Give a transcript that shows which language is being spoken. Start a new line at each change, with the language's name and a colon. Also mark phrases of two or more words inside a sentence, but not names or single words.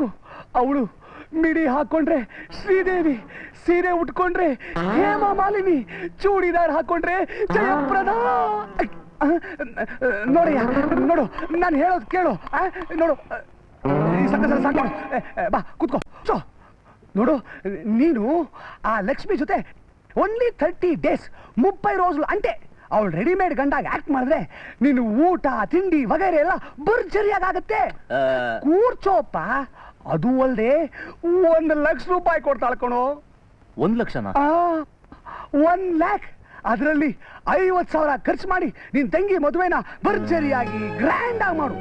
Kannada: ಅವಳು ಮಿಡಿ ಹಾಕೊಂಡ್ರೆ ಶ್ರೀದೇವಿ, ಸೀರೆ ಉಟ್ಕೊಂಡ್ರೆ ಹೇಮಾ ಮಾಲಿನಿ, ಚೂಡಿದಾರ್ ಹಾಕೊಂಡ್ರೆ ಜಯಪ್ರದಾ. ನೋಡಯ್ಯ, ನೋಡು, ನಾನು ಹೇಳೋದು ಕೇಳು. ನೋಡು, ಸಾಕು, ಬಾ ಕೂತ್ಕೋ. ನೋಡು, ನೀನು ಆ ಲಕ್ಷ್ಮಿ ಜೊತೆ
English: only 30 days
Telugu: 30 రోజులు అంటే
Kannada: ಅವಳು ರೆಡಿಮೇಡ್ ಗಂಡಾಗ ಆಕ್ಟ್ ಮಾಡಿದ್ರೆ ನೀನು ಊಟ ತಿಂಡಿ ವಗೈರೆ ಎಲ್ಲ ಭರ್ಜರಿಯಾಗತ್ತೆ. ಕೂರ್ಚೋಪ್ಪ. ಅದು ಅಲ್ಲದೆ 1 ಲಕ್ಷ ರೂಪಾಯಿ ಕೊಡ್ತಾಳ ಕಣೋ. 1 ಲಕ್ಷನಾ? 1 ಲ್ಯಾಕ್. ಅದರಲ್ಲಿ 50,000 ಖರ್ಚು ಮಾಡಿ ನಿನ್ ತಂಗಿ ಮದುವೆನ ಭರ್ಜರಿಯಾಗಿ ಗ್ರ್ಯಾಂಡ್ ಆಗಿ ಮಾಡು.